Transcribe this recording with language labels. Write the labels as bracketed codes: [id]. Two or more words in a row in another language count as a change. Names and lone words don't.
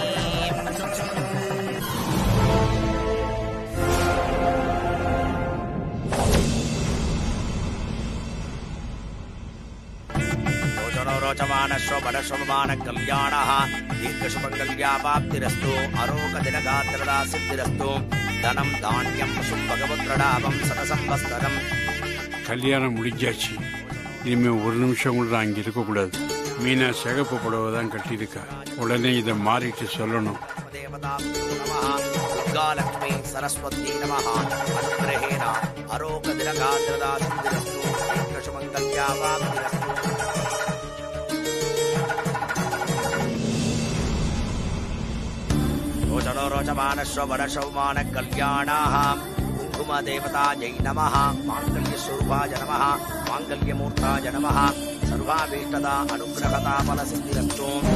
[sa] रोचमान कल्याणः दीर्घशुभङ्गल्यावाप्तिरस्तु अरोगदिनगात्रदा सिद्धिरस्तु धनं धान्यं पशुं भगवत्प्रणामं सतसंवत्सरम् [ta] கல்யாணம் முடிஞ்சாச்சு. இனிமே ஒரு நிமிஷம் கூட அங்க இருக்க கூடாது. மீனா சிகப்பு புடவை தான் கட்டியிருக்கா. உடனே இதை மாறிட்டு சொல்லணும். [sa] दुर्गालक्ष्मी सरस्वती नमः अनुग्रहेण अरोगदिनगात्रदा सिद्धिरस्तु दीर्घशुभङ्गल्यावाप्तिरस्तु रोचनो रोचमान श्रवण कल्याणाः कुङ्कुमदेवतायै नमः माङ्गल्यस्वरूपाय नमः माङ्गल्यमूर्ताय नमः सर्वाभीष्टदा अनुग्रहता फलसिद्धिरस्तु